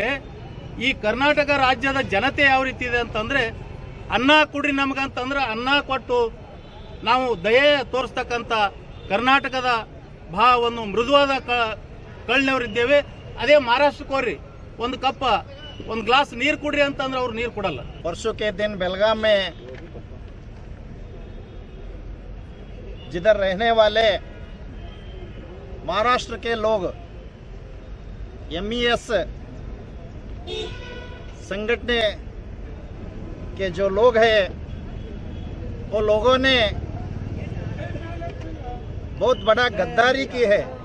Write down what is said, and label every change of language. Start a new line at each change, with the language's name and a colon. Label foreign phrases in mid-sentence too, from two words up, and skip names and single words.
Kannada: ಈ ಕರ್ನಾಟಕ ರಾಜ್ಯದ ಜನತೆ ಯಾವ ರೀತಿ ಇದೆ ಅಂತಂದರೆ, ಅನ್ನ ಕೊಡ್ರಿ ನಮಗಂತಂದ್ರೆ ಅನ್ನ ಕೊಟ್ಟು ನಾವು ದಯೆ ತೋರಿಸ್ತಕ್ಕಂಥ ಕರ್ನಾಟಕದ ಒಂದು ಮೃದುವಾದ ಕಳ್ನವರಿದ್ದೇವೆ. ಅದೇ ಮಹಾರಾಷ್ಟ್ರಕ್ಕೆ ಹೋಗ್ರಿ, ಒಂದು ಕಪ್ಪ ಒಂದು ಗ್ಲಾಸ್ ನೀರು ಕುಡ್ರಿ ಅಂತಂದ್ರೆ ಅವ್ರು ನೀರು ಕೊಡಲ್ಲ.
Hindi: परसों के दिन बेलगाम में जिधर रहने वाले महाराष्ट्र के लोग MES संगठन के जो लोग हैं वो लोगों ने बहुत बड़ा गद्दारी की है।